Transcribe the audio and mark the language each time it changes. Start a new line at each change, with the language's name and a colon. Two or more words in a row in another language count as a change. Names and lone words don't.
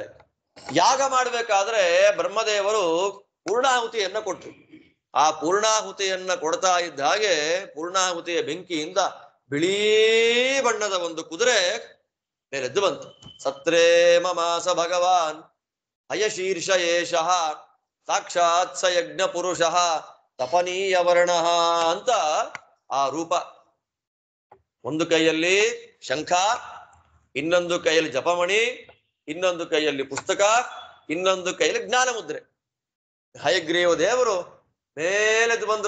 Kannada: ಯಾಗ ಮಾಡ್ಬೇಕಾದ್ರೆ ಬ್ರಹ್ಮದೇವರು ಪೂರ್ಣಾಹುತಿಯನ್ನ ಕೊಟ್ರು. ಆ ಪೂರ್ಣಾಹುತಿಯನ್ನ ಕೊಡ್ತಾ ಇದ್ದ ಹಾಗೆ ಪೂರ್ಣಾಹುತಿಯ ಬೆಂಕಿಯಿಂದ ಬಿಳೀ ಬಣ್ಣದ ಒಂದು ಕುದುರೆ ಮೇಲೆದ್ದು ಬಂತು.
Sanskrit: ಸತ್ರೇ ಮಮಾಸ ಭಗವಾನ್ ಹಯಶೀರ್ಷ ಏಷಃ ಸಾಕ್ಷಾತ್ ಸ ಯಜ್ಞ ಪುರುಷಃ ತಪನೀಯ ವರ್ಣ
Kannada: ಅಂತ ಆ ರೂಪ. ಒಂದು ಕೈಯಲ್ಲಿ ಶಂಖ, ಇನ್ನೊಂದು ಕೈಯಲ್ಲಿ ಜಪಮಣಿ, ಇನ್ನೊಂದು ಕೈಯಲ್ಲಿ ಪುಸ್ತಕ, ಇನ್ನೊಂದು ಕೈಯಲ್ಲಿ ಜ್ಞಾನ ಮುದ್ರೆ. ಹಯಗ್ರೀವ ದೇವರು ಮೇಲೆದ್ದು ಬಂದ್ರು.